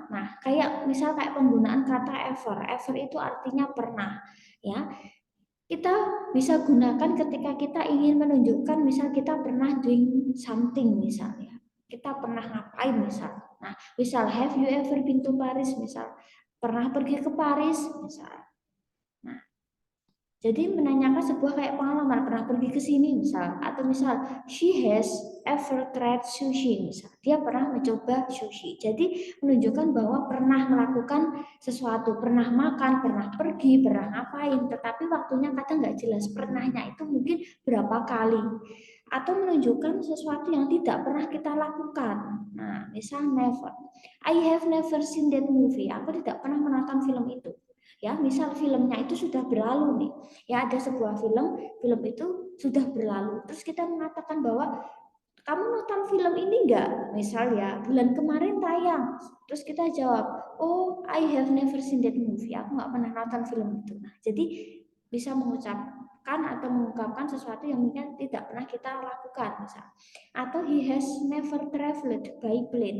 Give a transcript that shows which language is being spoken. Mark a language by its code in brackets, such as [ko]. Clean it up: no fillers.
[id] Nah, kayak misal kayak penggunaan kata ever. Ever itu artinya pernah, ya. Kita bisa gunakan ketika kita ingin menunjukkan misal kita pernah [en] doing something [id] misalnya. Kita pernah ngapain misal. Nah, misal [en] have you ever been to Paris [id] misal. Pernah pergi ke Paris misal. Nah, jadi menanyakan sebuah kayak pengalaman pernah pergi ke sini misal, atau misal [en] she has ever tried sushi [id] misal, dia pernah mencoba sushi. Jadi menunjukkan bahwa pernah melakukan sesuatu, pernah makan, pernah pergi, pernah ngapain, tetapi waktunya kadang nggak jelas. Pernahnya itu mungkin berapa kali, atau menunjukkan sesuatu yang tidak pernah kita lakukan. Nah, misal [en] never, I have never seen that movie. [id] Aku tidak pernah menonton film itu. Ya, misal filmnya itu sudah berlalu nih. Ya, ada sebuah film itu sudah berlalu. Terus kita mengatakan bahwa kamu nonton film ini enggak? Misal ya, bulan kemarin tayang. Terus kita jawab, oh, [en] I have never seen that movie. [id] Aku nggak pernah nonton film itu. Nah, jadi bisa mengucapkan atau mengungkapkan sesuatu yang mungkin tidak pernah kita lakukan, misal. Atau [en] he has never traveled by plane.